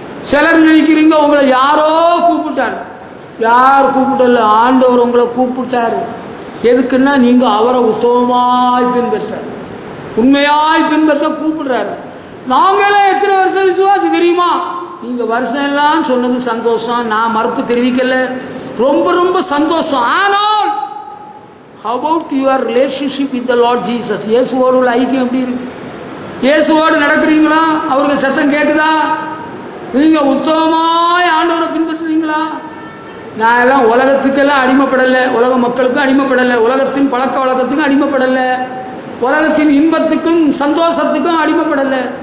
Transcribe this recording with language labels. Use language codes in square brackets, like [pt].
[ta] சிலர் நினைக்கிறீங்க உங்களை யாரோ கூப்பிட்டாரு. யார் கூப்பிடல, ஆண்டவர் உங்களை கூப்பிட்டாரு. எதுக்குன்னா நீங்க அவரை உத்தமமாய் பின்பற்ற, உண்மையாய் பின்பற்ற கூப்பிடுறாரு. நாங்களாம் எத்தனை வருஷம் விசுவாசி தெரியுமா? நீங்க வருஷம் எல்லாம் சொன்னது சந்தோஷம், நான் மறுப்பு தெரிவிக்கல, ரொம்ப ரொம்ப சந்தோஷம். [en] ஆனால் how about your relationship with the Lord Jesus? [ta] இயேசுவோடு உள்ள ஐக்கியம் எப்படி இருக்கு? இயேசுவோடு நடக்கிறீங்களா? அவருக்கு சத்தம் கேட்குதா? நீங்க உத்தமமாய் ஆண்டவரை பின்பற்றுறீங்களா? நான் எல்லாம் உலகத்துக்கெல்லாம் அடிமைப்படலை, உலக மக்களுக்கும் அடிமைப்படலை, உலகத்தின் பழக்க வழக்கத்துக்கும் அடிமைப்படலை, உலகத்தின் இன்பத்துக்கும் சந்தோஷத்துக்கும் அடிமைப்படலை.